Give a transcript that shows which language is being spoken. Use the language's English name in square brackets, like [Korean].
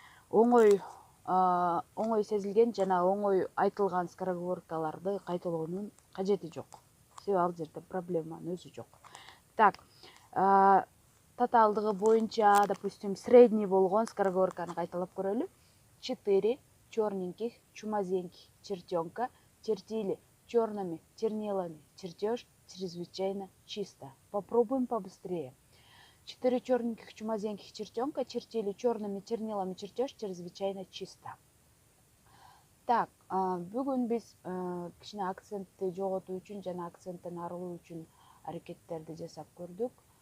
[Kyrgyz] Оңой сезилген жана оңой айтылган скороговоркаларды кайталоонун кажети жок. Себеби ал жерде проблеманын өзү жок. Так, тоталдыгы боюнча, допустим, средний болгон скороговорканы кайталап көрөлү. [Russian] 4 черненьких чумазеньких чертенка чертили черными чернилами чертеж чрезвычайно чисто. Попробуем побыстрее. 4 черненьких чумазеньких чертенка чертили черными чернилами чертеж чрезвычайно чисто. [Kyrgyz] Так, бүгүн биз кичине акцентти жоготуу үчүн жана акценттен арылуу үчүн аракеттерди жасап көрдүк.